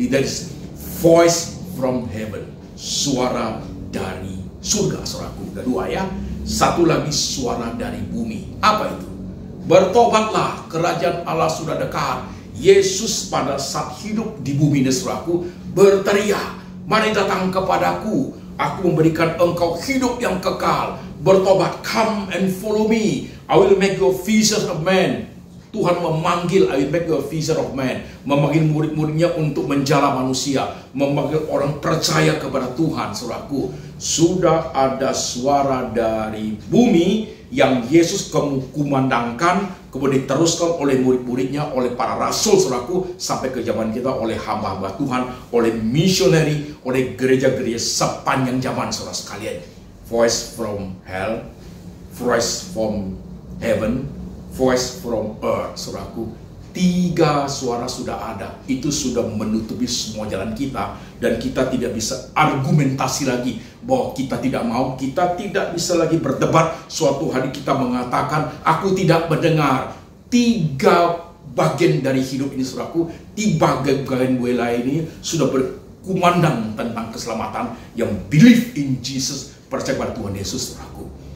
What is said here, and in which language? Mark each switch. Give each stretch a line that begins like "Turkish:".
English: That is voice from heaven,
Indonesian: suara dari surga, saudaraku. Kedua, ya. Satu lagi suara dari bumi. Apa itu? Bertobatlah, kerajaan Allah sudah dekat. Yesus pada saat hidup di bumi ini, saudaraku, berteriak, mari datang kepadaku, aku memberikan engkau hidup yang kekal. Bertobat,
English: come and follow me, I will make you fishers of men.
Indonesian: Tuhan memanggil,
English: I will make you a fisher of men.
Indonesian: Memanggil murid-muridnya untuk menjala manusia, memanggil orang percaya kepada Tuhan, saudaraku. Sudah ada suara dari bumi yang Yesus kumandangkan, kemudian diteruskan oleh murid-muridnya, oleh para rasul, saudaraku, sampai ke zaman kita, oleh hamba-hamba Tuhan, oleh misioneri, oleh gereja-gereja sepanjang zaman, saudara sekalian.
English: Voice from hell, voice from heaven, voice from earth, saudaraku.
Indonesian: 3 suara sudah ada, itu sudah menutupi semua jalan kita, dan kita tidak bisa argumentasi lagi bahwa kita tidak mau. Kita tidak bisa lagi berdebat. Suatu hari kita mengatakan, aku tidak mendengar. 3 bagian dari hidup ini, saudaraku, 3 bagian buela ini sudah berkumandang tentang keselamatan, yang
English: believe in Jesus,
Indonesian: percaya pada Tuhan Yesus, saudaraku.